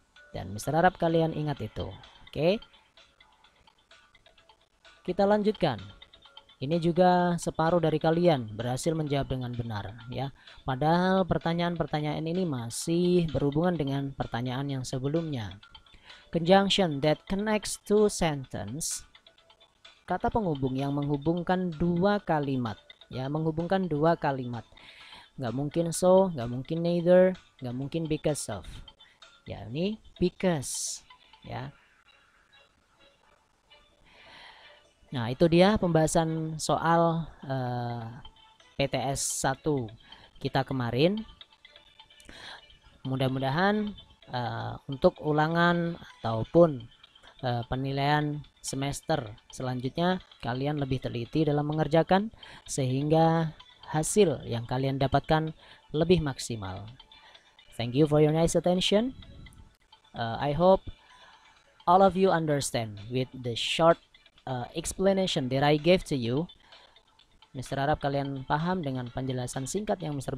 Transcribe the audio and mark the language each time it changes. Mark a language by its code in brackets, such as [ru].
[id] Dan Mister harap kalian ingat itu. Oke. Kita lanjutkan. Ini juga separuh dari kalian berhasil menjawab dengan benar ya. Padahal pertanyaan-pertanyaan ini masih berhubungan dengan pertanyaan yang sebelumnya. [en] Conjunction that connects two sentence. [id] Kata penghubung yang menghubungkan dua kalimat ya, menghubungkan dua kalimat. Nggak mungkin so, nggak mungkin neither, nggak mungkin because of. Ya, ini because ya. Nah, itu dia pembahasan soal PTS 1 kita kemarin. Mudah-mudahan untuk ulangan ataupun penilaian semester selanjutnya kalian lebih teliti dalam mengerjakan sehingga hasil yang kalian dapatkan lebih maksimal. [en] Thank you for your nice attention. I hope all of you understand with the short explanation that I gave to you. Mr. [id] harap kalian paham dengan penjelasan singkat yang Mr.